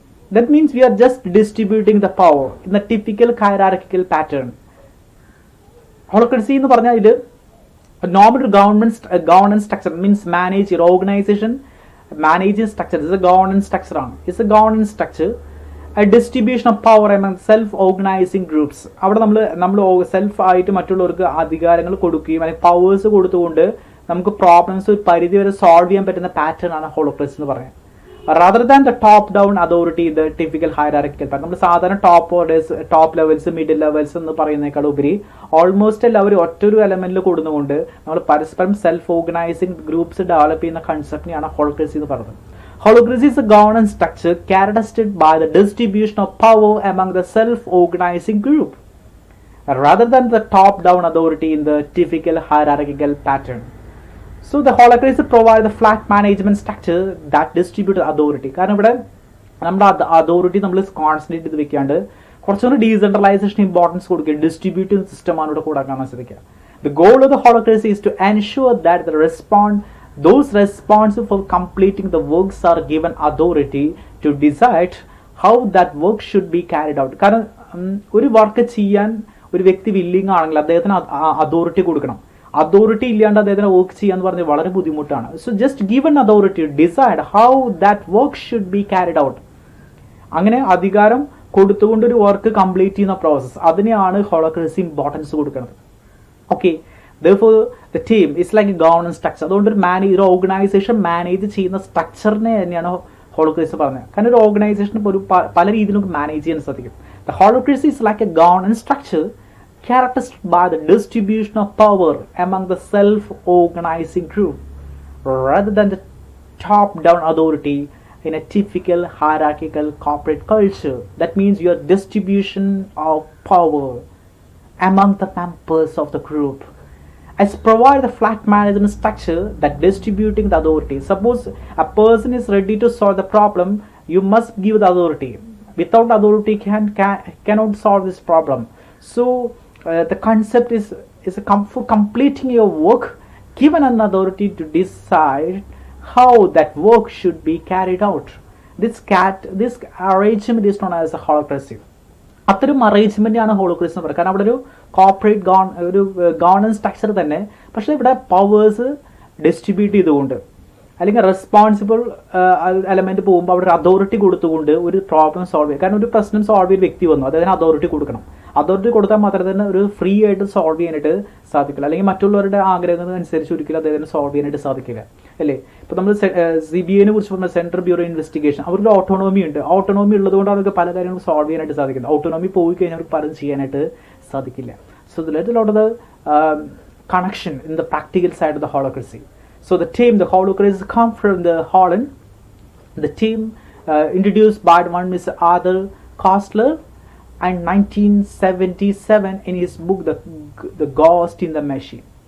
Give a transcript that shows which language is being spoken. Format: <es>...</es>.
<en>That means we are just distributing the power in the typical hierarchical pattern. Holacracy in the a normal governance structure means manage your organization, managing structure. This is a governance structure. It's a governance structure, a distribution of power among self-organizing groups.</en> <ml>അവിടെ നമ്മൾ self ആയിട്ട് മറ്റുള്ളവർക്ക് അധികാരങ്ങൾ കൊടുക്കുകയും അല്ലെങ്കിൽ powers കൊടുത്തുകൊണ്ട് നമുക്ക് problems ഒരു പരിധി വരെ സോൾവ് ചെയ്യാൻ പറ്റുന്ന പാറ്റേൺ ആണ് ഹോളോക്രസി എന്ന് പറയുന്നത്.</ml> <en>Rather than the top-down authority, the typical hierarchical pattern.</en> <ml>നമ്മൾ സാധാരണ ടോപ്പ് ലെവൽസ് മിഡിൽ ലെവൽസ് എന്ന് പറയുന്നതിനേക്കാൾ ഉപരി ഓൾമോസ്റ്റ് എല്ലാവരും ഒറ്റൊരു എലമെന്റിൽ കൊടുന്നുകൊണ്ട് നമ്മൾ പരസ്പരം സെൽഫ് ഓർഗനൈസിംഗ് ഗ്രൂപ്പ്സ് ഡെവലപ്പ് ചെയ്യുന്ന കൺസെപ്റ്റിനെയാണ് ഹോളോക്രസി എന്ന് പറയുന്നത്.</ml> <en>Holacracy is a governance structure characterized by the distribution of power among the self-organizing group, rather than the top-down authority in the typical hierarchical pattern. So the holacracy provides the flat management structure that distributes authority.</en> <ml>കാരണം ഇവിടെ നമ്മുടെ authority നമ്മൾ concentrate ചെയ്ത് വെക്കാണ്ട് കുറച്ചുകൂടി decentralisation importance കൊടുക്കുക, distributive സിസ്റ്റമാണ് ഇവിടെ കൂടെ കാണാൻ ശ്രദ്ധിക്കുക.</ml> <en>The goal of the holacracy is to ensure that those responsible for completing the works are given authority to decide how that work should be carried out.</en> <ml>കാരണം ഒരു വർക്ക് ചെയ്യാൻ ഒരു വ്യക്തി വില്ലിങ് ആണെങ്കിൽ അദ്ദേഹത്തിന് അതോറിറ്റി കൊടുക്കണം. അതോറിറ്റി ഇല്ലാണ്ട് അദ്ദേഹത്തിന് വർക്ക് ചെയ്യാന്ന് പറഞ്ഞാൽ വളരെ ബുദ്ധിമുട്ടാണ്.</ml> <en>So just given authority decide how that work should be carried out.</en> <ml>അങ്ങനെ അധികാരം കൊടുത്തുകൊണ്ട് ഒരു വർക്ക് കംപ്ലീറ്റ് ചെയ്യുന്ന പ്രോസസ്, അതിനെയാണ് ഹോളോക്രസി ഇമ്പോർട്ടൻസ് കൊടുക്കുന്നത്.</ml> <en>Okay, therefore the team is like a governance structure.</en> <ml>അതുകൊണ്ട് ഒരു ഓർഗനൈസേഷൻ മാനേജ് ചെയ്യുന്ന സ്ട്രക്ചറിനെ തന്നെയാണ് ഹോളോക്രസി പറഞ്ഞത്. കാരണം ഒരു ഓർഗനൈസേഷൻ ഇപ്പോൾ ഒരു പല രീതിയിൽ നമുക്ക് മാനേജ് ചെയ്യാൻ സാധിക്കും.</ml> <en>The holacracy is like a governance structure characterized by the distribution of power among the self-organizing group rather than the top-down authority in a typical hierarchical corporate culture. That means your distribution of power among the members of the group. As provide the flat management structure that distributing the authority. Suppose a person is ready to solve the problem, you must give the authority. Without authority cannot solve this problem. So the concept is for completing your work, given an authority to decide how that work should be carried out. This arrangement is known as a holacracy.</en> <ml>അത്തരം അറേഞ്ച്മെന്റാണ് ഹോളോക്രസി എന്ന് പറയുന്നത്. കാരണം അവിടെ ഒരു corporate ഒരു governance structure തന്നെ, പക്ഷേ ഇവിടെ പവേഴ്സ് ഡിസ്ട്രിബ്യൂട്ട് ചെയ്തുകൊണ്ട് അല്ലെങ്കിൽ റെസ്പോൺസിബിൾ എലമെന്റ് പോകുമ്പോൾ അവിടെ അതോറിറ്റി കൊടുത്തുകൊണ്ട് ഒരു പ്രോബ്ലം സോൾവ് ചെയ്യുക. കാരണം ഒരു പ്രശ്നം സോൾവ് ചെയ്ത വ്യക്തി വന്നു, അതിന് അതോറിറ്റി കൊടുക്കണം. അതോറിറ്റി കൊടുത്താൽ മാത്രമേ തന്നെ ഒരു ഫ്രീ ആയിട്ട് സോൾവ് ചെയ്യാനായിട്ട് സാധിക്കില്ല, അല്ലെങ്കിൽ മറ്റുള്ളവരുടെ ആഗ്രഹങ്ങൾ അനുസരിച്ച് ഒരിക്കലും അദ്ദേഹത്തിന് സോൾവ് ചെയ്യാനായിട്ട് സാധിക്കില്ല, അല്ലേ? ഇപ്പോൾ നമ്മൾ CBIനെ കുറിച്ച് പറഞ്ഞാൽ സെൻട്രൽ ബ്യൂറോ ഇൻവെസ്റ്റിഗേഷൻ, അവർക്ക് ഓട്ടോണോമി ഉണ്ട്. ഓട്ടോണോമി ഉള്ളതുകൊണ്ട് അവർക്ക് പല കാര്യങ്ങളും സോൾവ് ചെയ്യാനായിട്ട് സാധിക്കുന്നത്. ഓട്ടോണോമി പോയി കഴിഞ്ഞാൽ അവർക്ക് പലതും ചെയ്യാനായിട്ട് സാധിക്കില്ല.</ml> <en>So there's a lot of the connection in the practical side of the holacracy. So the holacracy come from the Holland. The team introduced by one Mr. Arthur Koestler in 1977 in his book the Ghost in the Machine.</en>